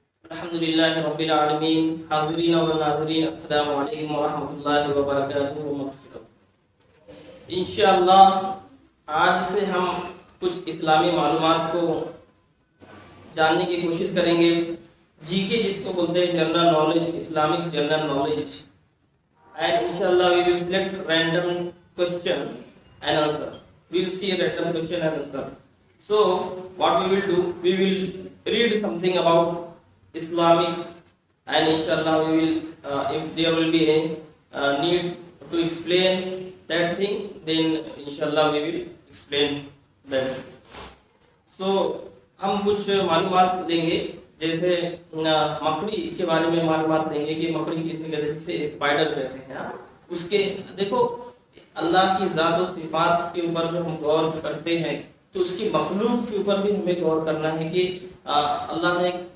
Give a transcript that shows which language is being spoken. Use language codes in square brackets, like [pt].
[ur] الحمدللہ رب العالمین، حاضرین اور ناظرین، السلام علیکم ورحمۃ اللہ وبرکاتہ و مغفرت۔ انشاءاللہ آج سے ہم کچھ اسلامی معلومات کو جاننے کی کوشش کریں گے۔ جی کے جس کو بولتے ہیں general knowledge, Islamic general knowledge, and انشاءاللہ [en] we will select random question and answer. We will see a random question and answer. So what we will do, we will read something about Islamic, and inshallah we will if there will be a need to explain that thing, then inshallah we will explain that. [ur] So ہم کچھ معلومات لیں گے، جیسے مکڑی کے بارے میں معلومات لیں گے کہ مکڑی کسے کہتے ہیں، جسے اسپائڈر کہتے ہیں۔ اس کے دیکھو اللہ کی ذات و صفات کے اوپر جو ہم غور کرتے ہیں تو اس کی مخلوق کے اوپر بھی ہمیں غور کرنا ہے کہ اللہ نے